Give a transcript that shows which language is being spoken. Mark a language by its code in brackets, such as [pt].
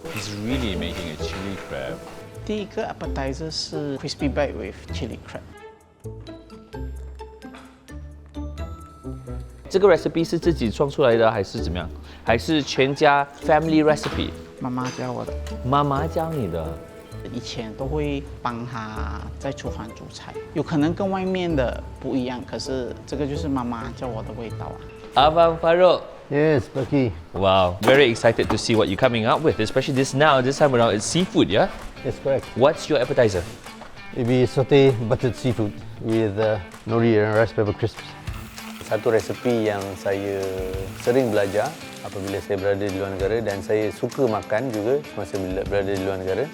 [en] He's really making a chili crab. [zh] 第一个 appetizer 是 [en] crispy bite with chili crab。 [zh] 这个 recipe 是自己创出来的还是怎么样？还是全家 [en] family recipe？ [zh] 妈妈教我的。妈妈教你的。以前都会帮她在厨房煮菜，有可能跟外面的不一样，可是这个就是妈妈教我的味道啊。 [ms] Abang Farouk. [en] Yes, Baki. Wow, very excited to see what you're coming up with, especially this time around it's seafood, yeah? Yes, correct. What's your appetizer? Maybe saute buttered seafood with nori and rice pepper crisps. [ms] Satu resepi yang saya sering belajar apabila saya berada di luar negara dan saya suka makan juga semasa berada di luar negara.